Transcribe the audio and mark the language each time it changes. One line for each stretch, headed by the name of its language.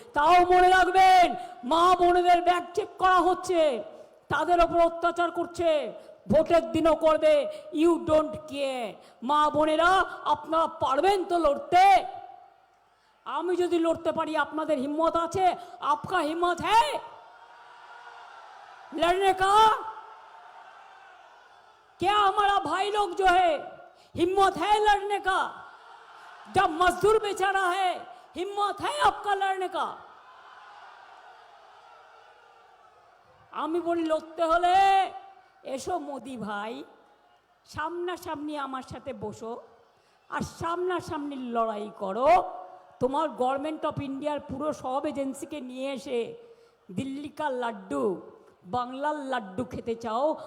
Bangla: তাও মনে রাখবেন, মা বোনেদের ব্যাগ চেক করা হচ্ছে, তাদের ওপর অত্যাচার করছে, ভোটের দিনও করবে।
English: You don't care.
Bangla: মা বোনেরা, আপনারা পারবেন তো লড়তে? আমি যদি লড়তে পারি, আপনাদের হিম্মত আছে?
Hindi: আপকা হিম্মত হ্যায় लड़ने का? क्या हमारा भाई लोग जो है, हिम्मत है लड़ने का? जब मजदूर बेचारा है, हिम्मत है आपका लड़ने का?
Bangla: আমি বলি, লড়তে হলে এসো মোদি ভাই, সামনাসামনি আমার সাথে বসো আর সামনাসামনি লড়াই করো। তোমার গভর্নমেন্ট অফ ইন্ডিয়ার পুরো সব এজেন্সিকে নিয়ে এসে
Hindi: দিল্লি কা লাড্ডু,
Bangla: বাংলার লাড্ডু খেতে চাও?